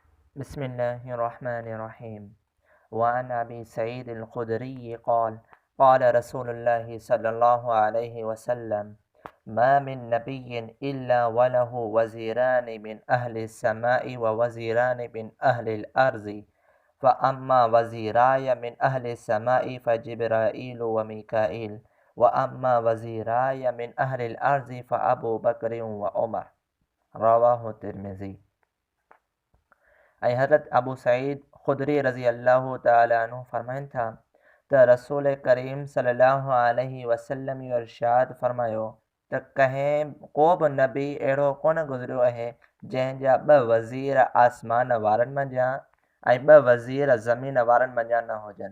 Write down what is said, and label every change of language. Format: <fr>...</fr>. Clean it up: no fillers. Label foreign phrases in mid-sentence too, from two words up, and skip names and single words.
<ar>بسم الله الرحمن الرحيم. وعن أبي سعيد الخدري قال قال رسول الله صلى الله عليه وسلم ما من نبي إلا وله وزيران من أهل السماء ووزيران من أهل الأرض فأما وزيراي من أهل السماء فجبريل وميكائيل وأما وزيراي من أهل الأرض فأبو بكر وعمر. رواه ترمذي.</ar> <sd>हज़रत अबू सईद खुदरी</sd> <ar>رضي الله تعالى عنه</ar> <sd>फरमाइन था त रसूल करीम</sd> <ar>صلى الله عليه وسلم</ar> <sd>यो इरशाद फरमायो त कहें को बि नबी अहिड़ो कोन गुज़रियो आहे जंहिंजा ॿ वज़ीर आसमान वारनि मंझां ऐं ॿ वज़ीर ज़मीन वारनि मंझां न हुजनि।</sd>